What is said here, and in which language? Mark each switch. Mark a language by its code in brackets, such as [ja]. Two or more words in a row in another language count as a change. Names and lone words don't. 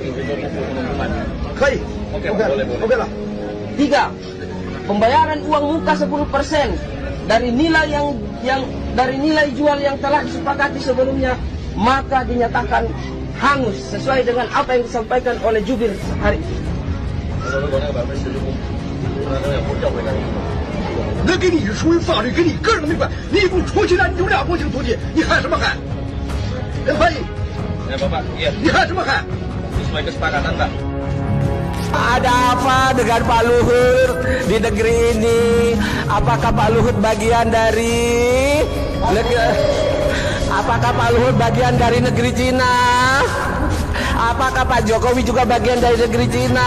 [id] Oke lah. 3. Pembayaran uang muka 10% dari nilai dari nilai jual yang telah disepakati sebelumnya, maka dinyatakan hangus sesuai dengan apa yang disampaikan oleh jubir hari ini. [zh] 那跟你是属于法律，跟你个人没关。你不出去了，你就俩国情出去，你喊什么喊？翻译。 [id] Ya Bapak, iya. [zh] 你喊什么喊？ [id] Sesuai kesepakatan Pak. Ada apa dengan Pak Luhut di negeri ini? Apakah Pak Luhut bagian dari negeri Cina? Apakah Pak Jokowi juga bagian dari negeri Cina?